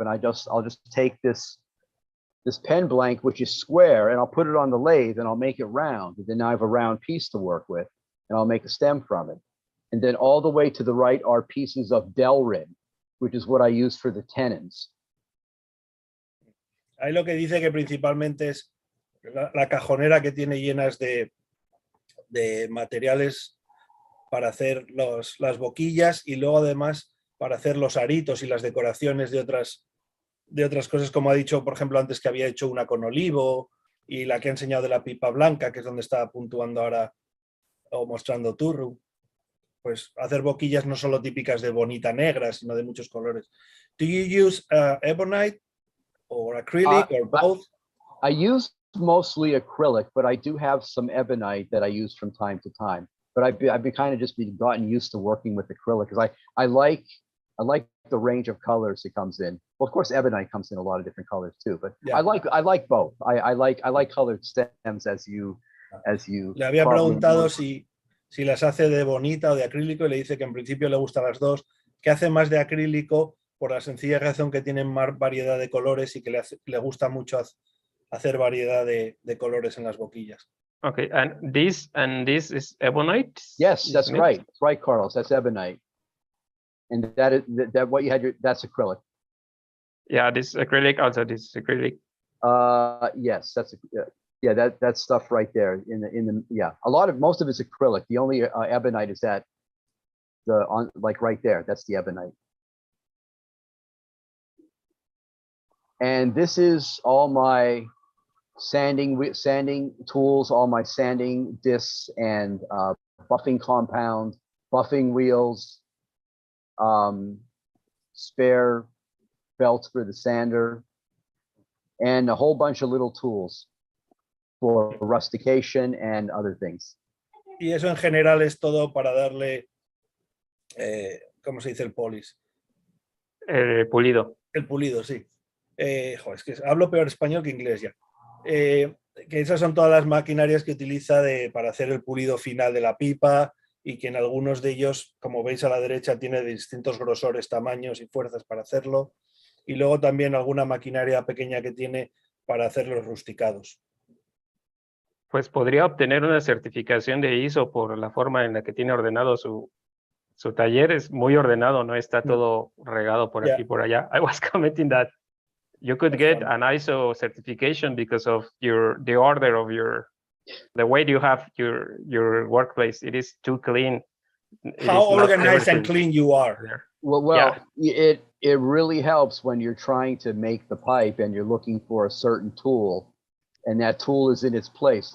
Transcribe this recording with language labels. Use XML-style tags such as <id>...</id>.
<en>And I'll just take this pen blank, which is square, and I'll put it on the lathe and I'll make it round. And then I have a round piece to work with, and I'll make a stem from it. And then all the way to the right are pieces of Delrin, which is what I use for the tenons.</en> <es>Ahí lo que dice que principalmente es la cajonera que tiene llenas de materiales para hacer las boquillas, y luego además para hacer los aritos y las decoraciones de otras cosas, como ha dicho, por ejemplo, antes, que había hecho una con olivo, y la que ha enseñado de la pipa blanca, que es donde está puntuando ahora o mostrando Turru. Pues hacer boquillas no solo típicas de bonita negra, sino de muchos colores.</es> <en>Do you use ebonite or acrylic or both? I use mostly acrylic, but I do have some ebonite that I use from time to time. But I've been kind of just gotten used to working with acrylic because I like the range of colors it comes in. Well, of course, ebonite comes in a lot of different colors too, but yeah. I like both. I like colored stems, as you.</en> <es>Le había preguntado si las hace de bonita o de acrílico, y le dice que en principio le gustan las dos, que hace más de acrílico por la sencilla razón que tienen más variedad de colores y que le gusta mucho hacer variedad de colores en las boquillas.</es> <en>Okay, and this is ebonite? Yes, that's right. That's right, Carlos. That's ebonite. And that what you had, that's acrylic. Yeah, this acrylic, also this acrylic. Yes, that's yeah, that stuff right there in the yeah. Most of it's acrylic. The only ebonite is that like right there. That's the ebonite. And this is all my sanding tools, all my sanding discs and buffing compound, buffing wheels, spare belts for the sander, and a whole bunch of little tools for rustication and other things.</en> <es>Y eso en general es todo para darle, ¿cómo se dice el polish? Pulido. El pulido, sí. Es que hablo peor español que inglés ya. Que esas son todas las maquinarias que utiliza para hacer el pulido final de la pipa, y que en algunos de ellos, como veis a la derecha, tiene distintos grosores, tamaños y fuerzas para hacerlo. Y luego también alguna maquinaria pequeña que tiene para hacer los rusticados. Pues podría obtener una certificación de ISO por la forma en la que tiene ordenado su taller. Es muy ordenado, no está todo regado por aquí y por allá.</es> <en>I was commenting that you could get an ISO certification because of the order of the way you have your workplace. It is too clean. How organized and clean you are. There. Well, yeah. It really helps when you're trying to make the pipe and you're looking for a certain tool, and that tool is in its place.</en>